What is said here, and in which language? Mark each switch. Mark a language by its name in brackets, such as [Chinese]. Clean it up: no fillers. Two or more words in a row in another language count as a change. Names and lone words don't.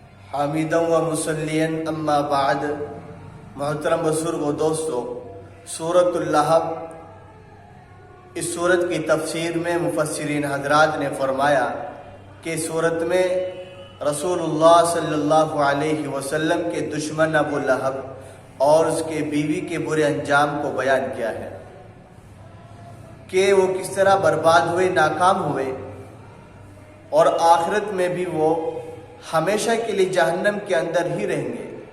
[Arabic] حامدًا و مسلین اما بعد. [Urdu] محترم بزرگ و دوستو، سورۃ اللہب، اس سورت کی تفسیر میں مفسرین حضرات نے فرمایا کہ سورت میں رسول اللہ [Arabic] صلی اللہ علیہ وسلم [Urdu] کے دشمن ابو لہب اور اس کے بیوی کے برے انجام کو بیان کیا ہے کہ وہ کس طرح برباد ہوئے، ناکام ہوئے، اور آخرت میں بھی وہ ہمیشہ کے لیے جہنم کے اندر ہی رہیں گے.